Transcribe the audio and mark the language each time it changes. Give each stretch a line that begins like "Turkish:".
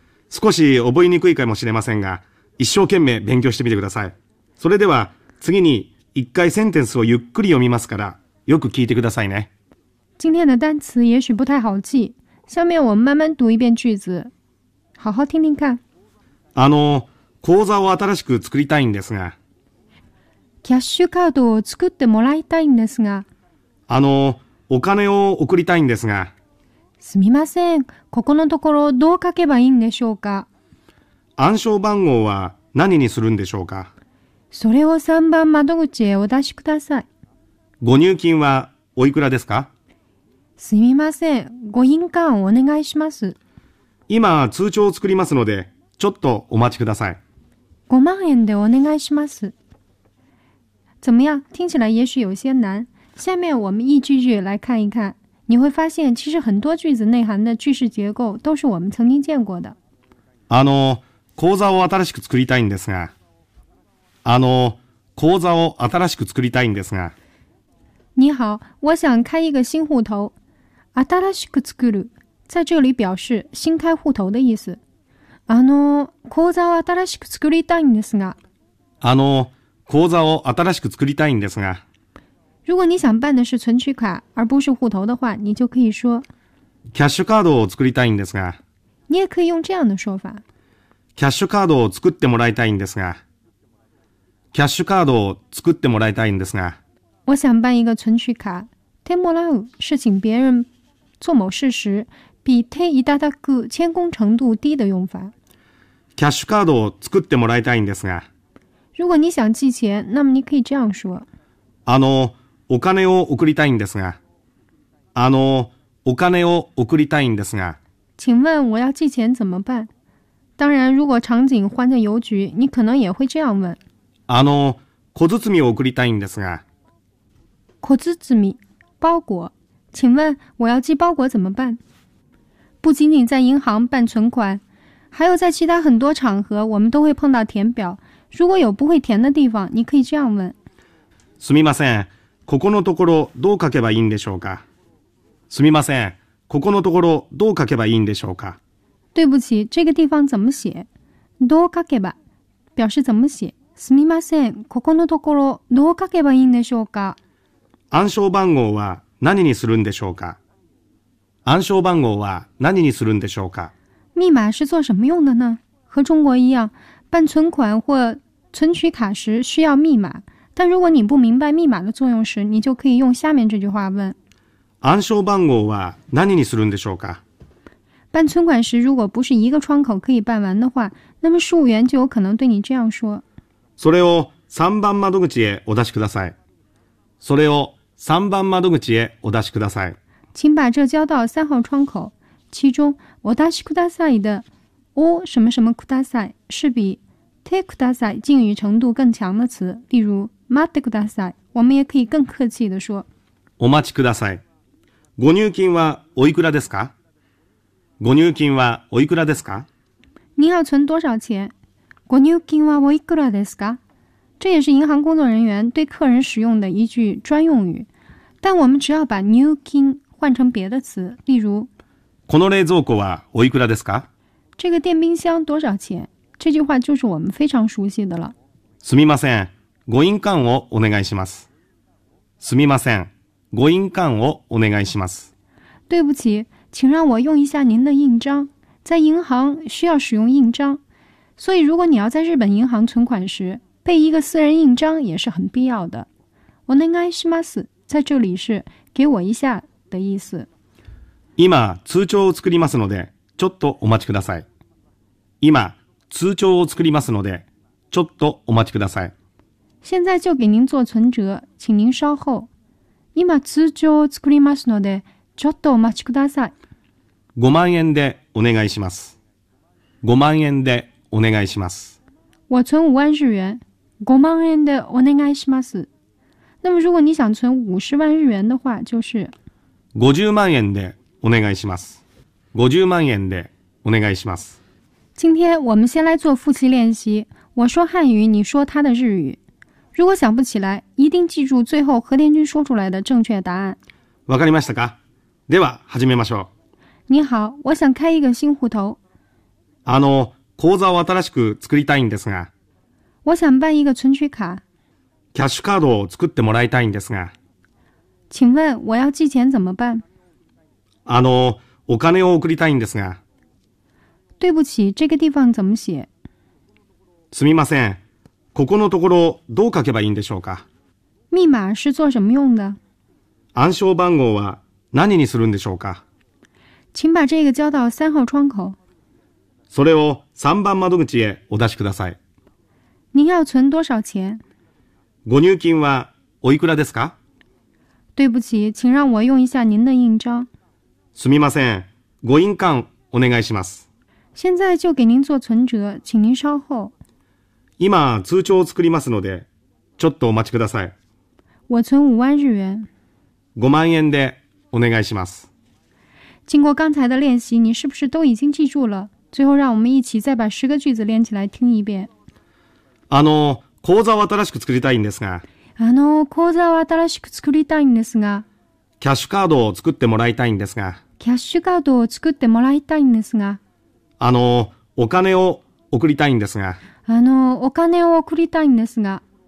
Japanese: 少し覚えにくいかもしれませんが、一生懸命勉強してみてください。それでは次に一回センテンスをゆっくり読みますから、よく聞いてくださいね。
Chinese: 今天的单词也许不太好记，下面我们慢慢读一遍句子，好好听听看。
Japanese: 口座を新しく作りたいんですが。キャッシュカードを作ってもらいたいんですが。お金を送りたいんですが。すみません。ここのところどう書けばいいんでしょうか。暗証番号は何にするんでしょうか。それを3番窓口へお出しください。ご入金はおいくらですか。すみません。ご印鑑をお願いします。今通帳を作りますので、ちょっとお待ちください。 5万円でお願いします。
Chinese: 怎么样？听起来也许有些难。下面我们一句句来看一看。你会发现其实很多句子内涵的句式结构都是我们曾经见过的。
Japanese: 口座を新しく作りたいんですが。口座を新しく作りたいんですが。
Chinese: 你好，我想开一个新户头。新しく作る，在这里表示新开户头的意思。
Japanese: 口座を新しく作りたいんですが。口座を新しく作りたいんですが。
Chinese: 如果你想办的是存取卡而不是户头的话，你就可以说
Japanese: キャッシュカードを作りたいんですが。
Chinese: 你也可以用这样的说法。
Japanese: キャッシュカードを作ってもらいたいんですが。キャッシュカードを作ってもらいたいんですが。
Chinese: 我想办一个存取卡。てもらう是请别人做某事时比ていただく谦恭程度低的用法。
Japanese: キャッシュカードを作ってもらいたいんですが。
Chinese: 如果你想寄钱，那么你可以这样说。
Japanese: お金を送りたいんですが。お金を送りたいんですが。
Chinese: 请问我要寄钱怎么办？当然如果场景换在邮局，你可能也会这样问。
Japanese: 小包を送りたいんですが。
Chinese: 小包，包裹。请问我要寄包裹怎么办？不仅仅在银行办存款，还有在其他很多场合我们都会碰到填表。如果有不会填的地方，你可以这样问。
Japanese: すみません。ここのところどう書けばいいんでしょうか。すみません、ここのところどう書けばいいんでしょうか。
Chinese: 对不起，这个地方怎么写？
Japanese: どう書けば
Chinese: 表示怎么写？
Japanese: すみません、ここのところどう書けばいいんでしょうか。暗証番号は何にするんでしょうか。暗証番号は何にするんでしょうか。
Chinese: 密码是做什么用的呢？和中国一样，办存款或存取卡时需要密码。但如果你不明白密码的作用时，你就可以用下面这句话问。
Japanese: 暗証番号は何にするんでしょうか。
Chinese: 办存款时如果不是一个窗口可以办完的话，那么事务员就有可能对你这样说。
Japanese: それを3番窓口へお出しください。それを3番窓口へお出しください。
Chinese: 请把这交到3号窗口。其中お出しください的お什么什么ください是比てください敬语程度更强的词。例如
Japanese: 待ってください。
Chinese: 我们也可以更客气的说。
Japanese: お待ちください。ご入金はおいくらですか？ご入金はおいくらですか？
Chinese: 您要存多少钱？
Japanese: ご入金はおいくらですか？
Chinese: 这也是银行工作人员对客人使用的一句专用语。但我们只要把入金换成别的词，例如。
Japanese: この冷蔵庫はおいくらですか？
Chinese: 这个电冰箱多少钱？这句话就是我们非常熟悉的了。
Japanese: すみません、ご印鑑をお願いします。すみません、ご印鑑をお願いします。
Chinese: 对不起，请让我用一下您的印章。在银行需要使用印章，所以如果你要在日本银行存款时，备一个私人印章也是很必要的。お願いします，在这里是给我一下的意思。
Japanese: 今通帳を作りますので、ちょっとお待ちください。今通帳を作りますので、ちょっとお待ちください。
Chinese: 现在就给您做存折，请您稍后。
Japanese: 今通帳を作りますので、ちょっとお待ちください。 5万円でお願いします。5万円でお願いします。
Chinese: 我存5万日元。
Japanese: 5万円でお願いします。
Chinese: 那么如果你想存50万日元的话，就是
Japanese: 50万円でお願いします。50万円でお願いします。
Chinese: 今天我们先来做复习练习，我说汉语，你说他的日语。如果想不起来，一定记住最后和田君说出来的正确答案。
Japanese: わかりましたか？では始めましょう。
Chinese: 你好，我想开一个新户头。
Japanese: あの、口座を新しく作りたいんですが。
Chinese: 我想办一个存取卡。
Japanese: キャッシュカードを作ってもらいたいんですが。
Chinese: 请问我要寄钱怎么办？
Japanese: あの、お金を送りたいんですが。
Chinese: 对不起，这个地方怎么写？
Japanese: すみません。ここのところどう書けばいいんでしょうか。
Chinese: 密码是做什么用的？
Japanese: 暗証番号は何にするんでしょうか。
Chinese: 请把这个交到三号窗口。
Japanese: それを三番窓口へお出しください。
Chinese: 您要存多少钱？
Japanese: ご入金はおいくらですか？
Chinese: 对不起，请让我用一下您的印章。
Japanese: すみません、ご印鑑お願いします。
Chinese: 现在就给您做存折，请您稍后。
Japanese: 今通帳を作りますので、ちょっとお待ちください。
Chinese: 我存五万日元。
Japanese: 5万円でお願いします。
Chinese: 经过刚才的练习，你是不是都已经记住了？最后让我们一起再把十个句子连起来听一遍。
Japanese: あの、口座を新しく作りたいんですが。あの、口座を新しく作りたいんですが。キャッシュカードを作ってもらいたいんですが。キャッシュカードを作ってもらいたいんですが。あの、お金を送りたいんですが。あの、お金を送りたいんですが。